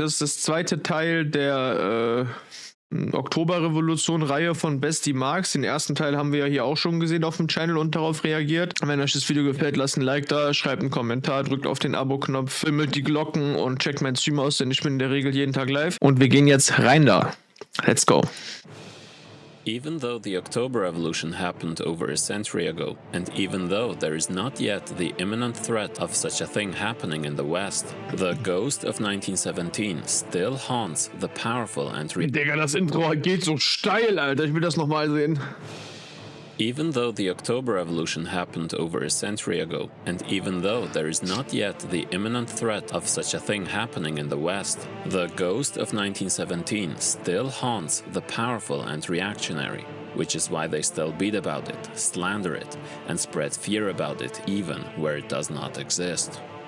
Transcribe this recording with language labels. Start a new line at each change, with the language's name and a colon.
German: Das ist das zweite Teil der Oktoberrevolution-Reihe von Bestie Marx. Den ersten Teil haben wir ja hier auch schon gesehen auf dem Channel und darauf reagiert. Wenn euch das Video gefällt, lasst ein Like da, schreibt einen Kommentar, drückt auf den Abo-Knopf, filmt die Glocken und checkt mein Stream aus, denn ich bin in der Regel jeden Tag live. Und wir gehen jetzt rein da.
English: Let's go. Even though the Oktoberrevolution happened over a century ago, and even though there is not yet the imminent threat of such a thing happening in the West, the ghost of 1917 still haunts the powerful and
German: Digga, das Intro geht so steil, Alter. Ich will das nochmal sehen.
English: Even though the Oktoberrevolution happened over a century ago, and even though there is not yet the imminent threat of such a thing happening in the West, the ghost of 1917 still haunts the powerful and reactionary, which is why they still beat about it, slander it, and spread fear about it even where it does not exist.